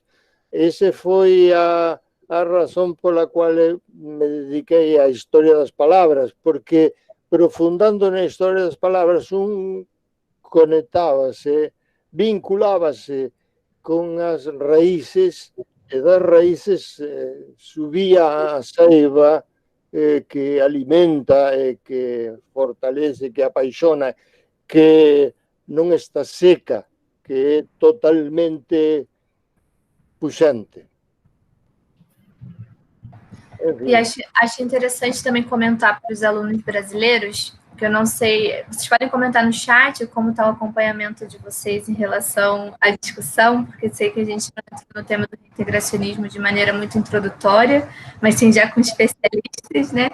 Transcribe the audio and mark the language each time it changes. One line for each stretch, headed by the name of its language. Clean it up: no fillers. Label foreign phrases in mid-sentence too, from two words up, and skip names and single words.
Galician: Ese foi a razón pola cual me dediquei á historia das palabras, porque profundando na historia das palabras un conectábase, vinculábase con as raíces, e das raíces subía a seiva que alimenta e que fortalece, que apaixona, que non está seca, que é totalmente puxante.
Portuguese: E acho interessante também comentar para os alunos brasileiros, que eu não sei, vocês podem comentar no chat como está o acompanhamento de vocês em relação à discussão, porque sei que a gente não entra no tema do reintegracionismo de maneira muito introdutória, mas sim já com especialistas, né?